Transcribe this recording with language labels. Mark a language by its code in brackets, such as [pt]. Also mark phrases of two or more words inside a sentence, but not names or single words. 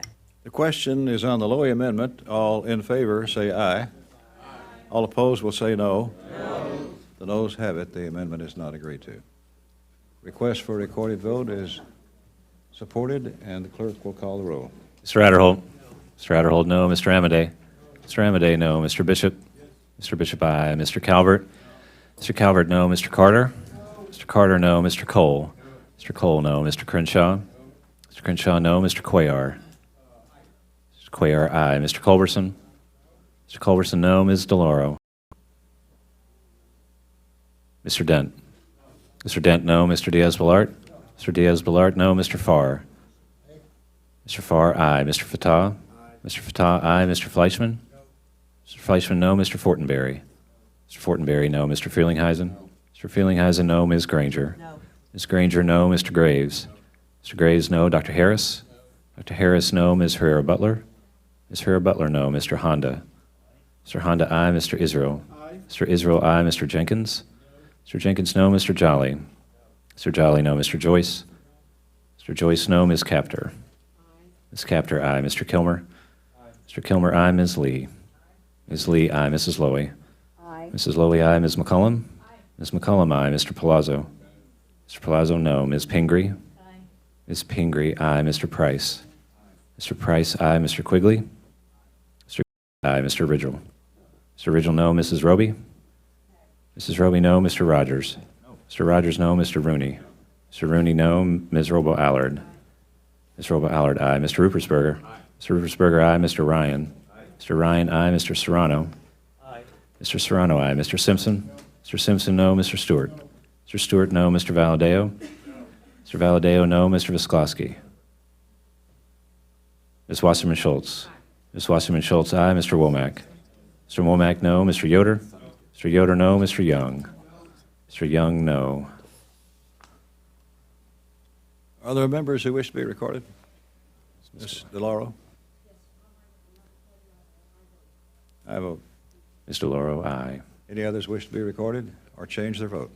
[en] The question is on the Loy amendment. All in favor, say aye. All opposed will say no. No. The noes have it. The amendment is not agreed to. Request for a recorded vote is supported, and the clerk will call the roll. Mr. Adderholt. Mr. Adderholt, no. Mr. Amadei. Mr. Amadei, no. Mr. Bishop. Mr. Bishop, aye. Mr. Calvert. Mr. Calvert, no. Mr. Carter. Mr. Carter, no. Mr. Cole. Mr. Cole, no. Mr. Crenshaw. Mr. Crenshaw, no. Mr. Cuellar. Mr. Cuellar, aye. Mr. Culberson. Mr. Culberson, no. Ms. DeLauro. Mr. Dent. Mr. Dent, no. Mr. Diaz-Balart. Mr. Diaz-Balart, no. Mr. Farr. Mr. Farr, aye. Mr. Fattah. Mr. Fattah, aye. Mr. Fleischman. Mr. Fleischman, no. Mr. Fortenberry. Mr. Fortenberry, no. Mr. Frelinghuysen. Mr. Frelinghuysen, no. Ms. Granger. No. Ms. Granger, no. Mr. Graves. Mr. Graves, no. Dr. Harris. Dr. Harris, no. Ms. Herrera-Butler. Ms. Herrera-Butler, no. Mr. Honda. Mr. Honda, aye. Mr. Israel. Mr. Israel, aye. Mr. Jenkins. Mr. Jenkins, no. Mr. Jolly. Mr. Jolly, no. Mr. Joyce. Mr. Joyce, no. Ms. Capter. Ms. Capter, aye. Mr. Kilmer. Mr. Kilmer, aye. Ms. Lee. Ms. Lee, aye. Mrs. Lowy. Aye. Mrs. Lowy, aye. Ms. McCollum. Ms. McCollum, aye. Mr. Palazzo. Mr. Palazzo, no. Ms. Pingree. Ms. Pingree, aye. Mr. Price. Mr. Price, aye. Mr. Quigley. Mr. Aye. Mr. Ridgel. Mr. Ridgel, no. Mrs. Roby. Mrs. Roby, no. Mr. Rogers. Mr. Rogers, no. Mr. Rooney. Mr. Rooney, no. Ms. Robo-Allard. Ms. Robo-Allard, aye. Mr. Rupersberger. Mr. Rupersberger, aye. Mr. Ryan. Mr. Ryan, aye. Mr. Serrano. Mr. Serrano, aye. Mr. Simpson. Mr. Simpson, no. Mr. Stewart. Mr. Stewart, no. Mr. Valadeo. Mr. Valadeo, no. Mr. Visklosky. Ms. Wasserman Schultz. Ms. Wasserman Schultz, aye. Mr. Womack. Mr. Womack, no. Mr. Yoder. Mr. Yoder, no. Mr. Young. Mr. Young, no. Are there members who wish to be recorded? Ms. DeLauro? I vote. Ms. DeLauro, aye. Any others wish to be recorded or change their vote?